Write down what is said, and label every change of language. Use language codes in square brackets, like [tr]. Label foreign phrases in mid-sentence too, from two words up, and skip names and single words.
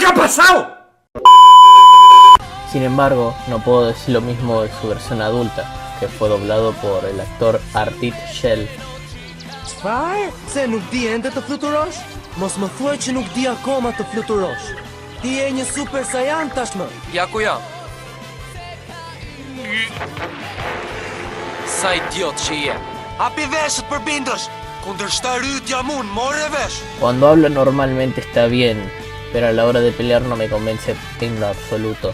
[es] pasado? Sin embargo, no puedo decir lo mismo de su versión adulta, que fue doblado por el actor Ardit Shell. [sq] Çfarë? Se nuk di ende të fluturosh? Mos më thuaj që nuk di akoma të fluturosh. Ti je një super saiyan tashmë. Ja ku jam. Sa idiot që je. Hapi veshët për bindësh. Kundërshtar yt jam unë, more vesh. [es] Cuando habla normalmente está bien, pero a la hora de pelear no me convence en lo absoluto.